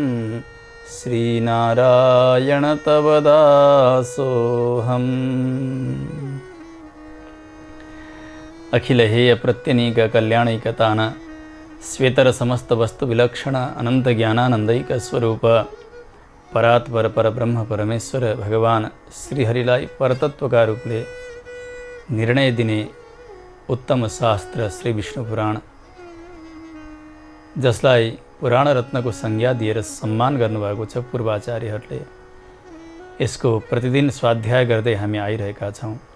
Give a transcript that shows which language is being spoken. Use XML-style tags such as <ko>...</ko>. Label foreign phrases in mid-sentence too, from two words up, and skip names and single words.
<sa>श्रीनारायण तव दासोऽहम्। अखिल हेय प्रत्यनीक कल्याणैकतान श्वेतर समस्त वस्तु विलक्षण अनंत ज्ञानानंदैक स्वरूप परात्पर परब्रह्म परमेश्वर</sa> <ne>भगवान श्रीहरिलाई परतत्वका रूपले निर्णय दिने उत्तम शास्त्र श्री विष्णु पुराण, जसलाई पुराण रत्नको संज्ञा दिएर सम्मान गर्नुभएको छ पूर्वाचार्यहरूले। यसको प्रतिदिन स्वाध्याय गर्दै हामी आइरहेका छौँ।</ne>